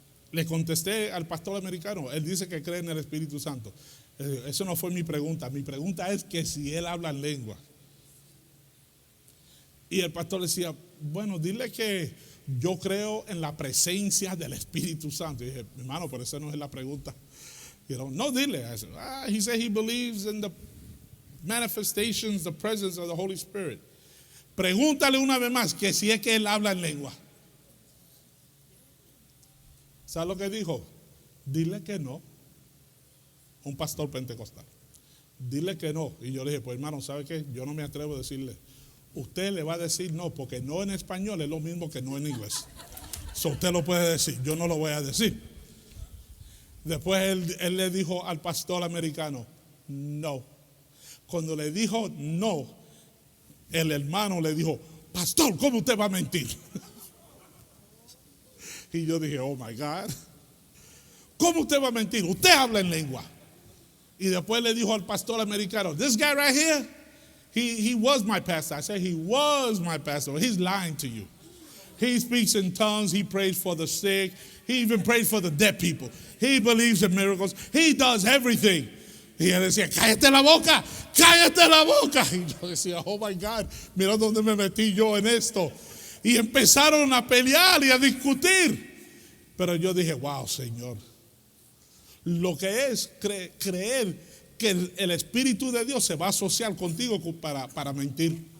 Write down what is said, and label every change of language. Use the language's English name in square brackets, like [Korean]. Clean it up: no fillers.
[Spanish] Le contesté al pastor americano, él dice que cree en el Espíritu Santo. Eso no fue mi pregunta. Mi pregunta es que si él habla en lengua. Y el pastor decía, bueno, dile que yo creo en la presencia del Espíritu Santo. Y dije, hermano, pero esa no es la pregunta. No, dile. [English] He said he believes in the manifestations, the presence of the Holy Spirit. [Spanish] Pregúntale una vez más que si es que él habla en lengua. ¿Sabe lo que dijo? Dile que no. Un pastor pentecostal. Dile que no. Y yo le dije, pues hermano, ¿sabe qué? Yo no me atrevo a decirle. Usted le va a decir no, porque no en español es lo mismo que no en inglés. Usted lo puede decir, yo no lo voy a decir. Después él le dijo al pastor americano, no. Cuando le dijo no, el hermano le dijo, pastor, ¿cómo usted va a mentir? Y yo dije, [English] oh my God, [Spanish] ¿cómo usted va a mentir? Usted habla en lengua. Y después le dijo al pastor americano, [English] this guy right here, he was my pastor. I said, he was my pastor. He's lying to you. He speaks in tongues. He prays for the sick. He even prays for the dead people. He believes in miracles. He does everything. [Spanish] Y él decía, cállate la boca, cállate la boca. Y yo decía, [English] oh my God, [Spanish] mira dónde me metí yo en esto. Y empezaron a pelear y a discutir. Pero yo dije, wow, Señor. Lo que es creer que el Espíritu de Dios se va a asociar contigo para mentir.